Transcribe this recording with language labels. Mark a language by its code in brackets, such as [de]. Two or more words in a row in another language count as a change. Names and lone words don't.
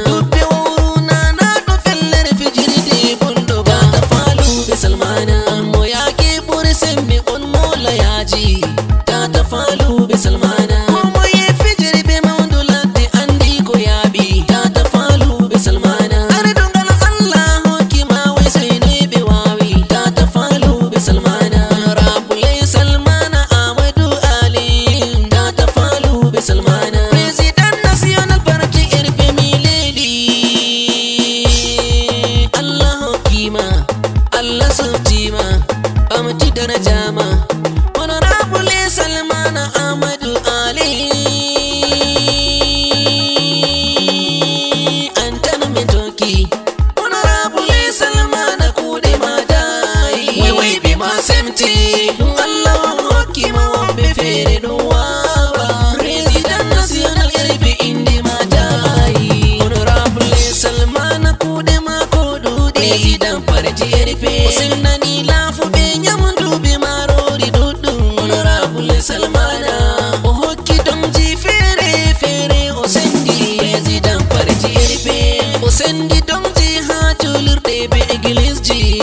[ff] Dubbe wawru nana ɗo fellere fijirde bondo ba. Tata Falu be Salmana. Mo yaake ɓuri sembe on mola yaji. Tata Falu be Salmana. Mo moye fijiri be maundu ladde andi ko yaaɓi. Tata Falu be Salmana. Are dongal Allah hokki ma wai sai ne be wawi. Tata Falu be Salmana. Honorable Salmana Ahmadu Ali. Tata Falu be Salmana. [en] President National Party R P [ff] mi leli. Allah hokki ma. Allah softi ma. Ɓamti daraja ma. Honorable Salmana Ahmadu Ali. Antan me toki. Honorable Salmana kuɗe ma dayi. Wai, wai, be ma semti. Ɗum Allah on hokki ma woɓɓe feere ɗum wawa. [en] President National [ff] R P inde ma dayi. Honorable Salmana kuɗe ma ko ɗuɗi. [en] President Party R P. [ff] O sendani laafu be nyamdu be marori ɗuɗɗum. Honorable Salmana. O hokki domji feere feere o sendi. [en] President Party R P. [ff] O sendi domji ha julirɗe be igilisji.